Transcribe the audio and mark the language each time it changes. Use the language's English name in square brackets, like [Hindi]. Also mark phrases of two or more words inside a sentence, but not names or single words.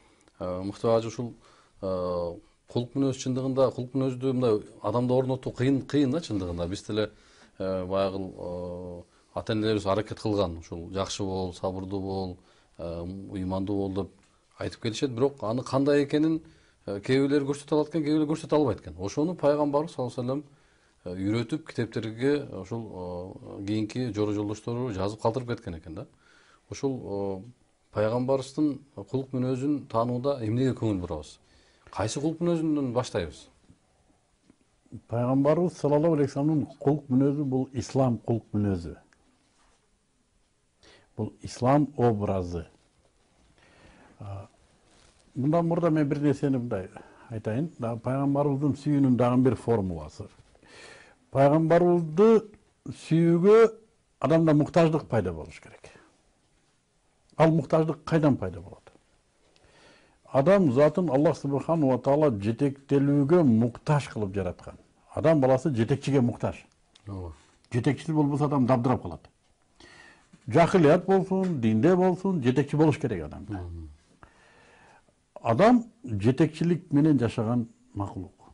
[Kyrgyz] Анда мыкты ажы ушул кулк мүнөз чындыгында кулк мүнөздү мындай адамда орнотуу кыйын да чындыгында. Биз деле баягы ата энелерибиз аракет кылган, ушул жакшы бол, сабырдуу бол, ыймандуу бол деп айтып келишет, бирок аны кандай экенин кээ бирлер көрсөтө алат экен, кээ бирлер көрсөтө албайт экен. Ошону пайгамбарыбыз [Arabic] صلى الله عليه وسلم [Kyrgyz] үйрөтүп китептерге ошол кийинки жора жолдоштору жазып калтырып кеткен экен да. Ошол пайгамбарыбыздын кулк мүнөзүн таанууда эмнеге көңүл бурабыз? Кайсы кулк мүнөзүнөн баштайбыз? Пайгамбарыбыз [Arabic] صلى الله عليه وسلم [Kyrgyz] кулк мүнөзү бул ислам кулк мүнөзү. Бул ислам образы. Мындан мурда мен бир нерсени мындай айтайын. Пайгамбарыбыздын сүйүүнүн дагы бир формуласы. Пайгамбарыбызды сүйүүгө адамда муктаждык пайда болуш керек. Ал муктаждык кайдан пайда болот? Адам затын [Arabic] الله سبحانه وتعالى [Kyrgyz] жетектелүүгө муктаж кылып жараткан. Адам баласы жетекчиге муктаж. Жетекчиси болбосо адам дабдырап калат. Жахилият болсун, динде болсун, жетекчи болуш керек адамда. Адам жетекчилик менен жашаган макулук.